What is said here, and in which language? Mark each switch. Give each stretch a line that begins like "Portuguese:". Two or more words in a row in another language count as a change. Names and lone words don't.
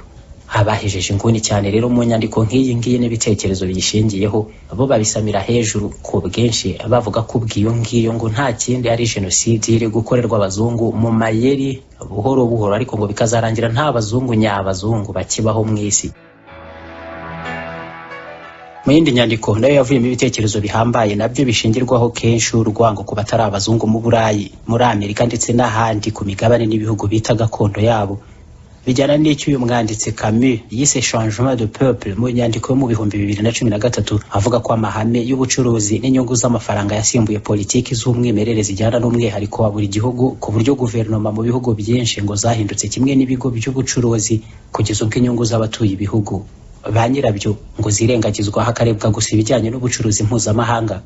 Kinyarwanda: Abahejeje inguni cyane rero mu nyandiko nk'iyi ngiyi n'ibitekerezo biyishingiyeho bo babisamira hejuru ku bwinshi, bavuga ko ubwiyo ngiyo ngo nta kindi ari jenoside iri gukorerwa abazungu mu mayeri buhoro buhoro, ariko ngo bikazarangira nta bazungu nyabazungu bakibaho mu isi. Mu yindi nyandiko nayo yavuyemo ibitekerezo bihambaye nabyo bishingirwaho kenshi urwango ku batari abazungu mu Burayi, muri Amerika ndetse n'ahandi ku migabane n'ibihugu bita gakondo yabo. Bijyana n'icyo uyu mwanditsi Camus yise
French: changement de peuple
Kinyarwanda: mu nyandiko yo mu 2013 avuga ko amahame y'ubucuruzi n'inyungu z'amafaranga yasimbuye politiki z'umwimerere zijyana n'umwihariko wa buri gihugu, ku buryo guverinoma mu bihugu byinshi ngo zahindutse kimwe n'ibigo by'ubucuruzi kugeza ubwo inyungu z'abatuye ibihugu ba nyirabyo ngo zirengagizwa hakarebwa gusa ibijyanye n'ubucuruzi mpuzamahanga.